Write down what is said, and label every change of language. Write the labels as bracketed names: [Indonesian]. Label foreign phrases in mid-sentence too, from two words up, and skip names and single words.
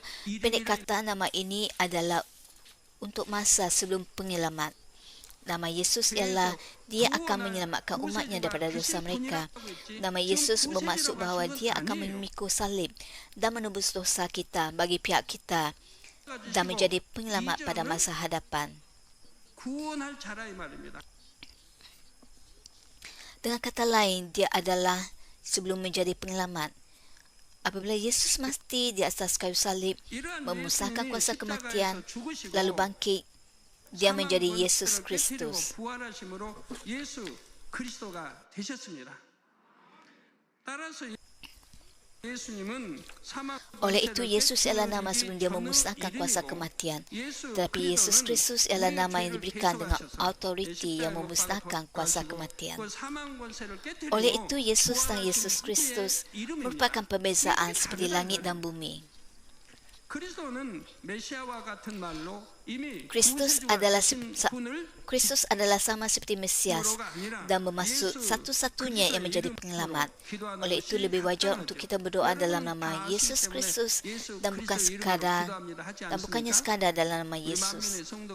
[Malay] Pendek kata, nama ini adalah untuk masa sebelum penyelamat. Nama Yesus ialah dia akan menyelamatkan umatnya daripada dosa mereka. Nama Yesus bermaksud bahawa dia akan memikul salib dan menebus dosa kita bagi pihak kita dan menjadi penyelamat pada masa hadapan. [Korean] 구원할 자라 이 말입니다. [Malay] Dengan kata lain, dia adalah sebelum menjadi penyelamat. Apabila Yesus mati di atas kayu salib, memusnahkan kuasa kematian, lalu bangkit, dia menjadi Yesus Kristus. [Korean] 부활하심으로 예수 그리스도가 되셨습니다. 따라서 예수님은 사망 [Malay] Oleh itu, Yesus ialah nama sebelum dia memusnahkan kuasa kematian. Tetapi Yesus Kristus ialah nama yang diberikan dengan autoriti yang memusnahkan kuasa kematian. Oleh itu, Yesus dan Yesus Kristus merupakan perbezaan seperti langit dan bumi. [Korean] 그리스도는 메시아와 같은 말로 이미 [Malay] Kristus adalah sama seperti Mesias dan bermaksud satu-satunya yang menjadi penyelamat. Oleh itu lebih wajar untuk kita berdoa dalam nama Yesus Kristus dan bukannya sekadar dalam nama Yesus.